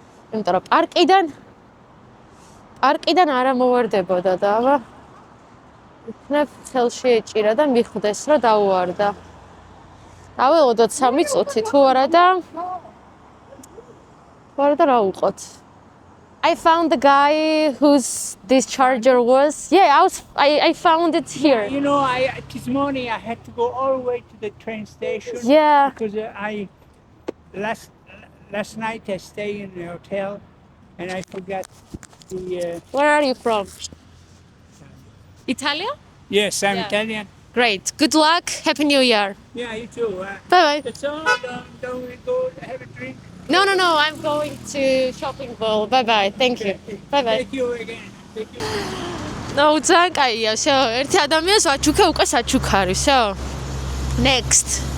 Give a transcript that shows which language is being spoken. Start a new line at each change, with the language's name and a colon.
Georgian: იმიტომ რომ პარკიდან არ ამოვარდებოდა და აბა იქნებ ხელში ეჭირა და მიხვდეს რომ დაუვარდა. დაველოდოთ 3 წუთი თუ არა და რა უყოთ.
English: I found the guy whose this charger was. Yeah, I found it here. You know, this morning I had to go all the way to the train station. Yeah. Because last night I stayed in the hotel and I forgot the. Where are you from? Italia? Yes, I'm Italian. Great. Good luck. Happy New Year. Yeah, you too. Bye bye. That's all. Don't we go have a drink? No. I'm going to shopping mall. Bye bye. Thank you. Bye bye. Thank you again. Thank you.
Georgian: No, ძალიან კაია.
Russian: Всё,
Georgian: ერთი ადამიანს ვაჩუქე, უკვე საჩუქარი.
Russian: Всё.
English: Next.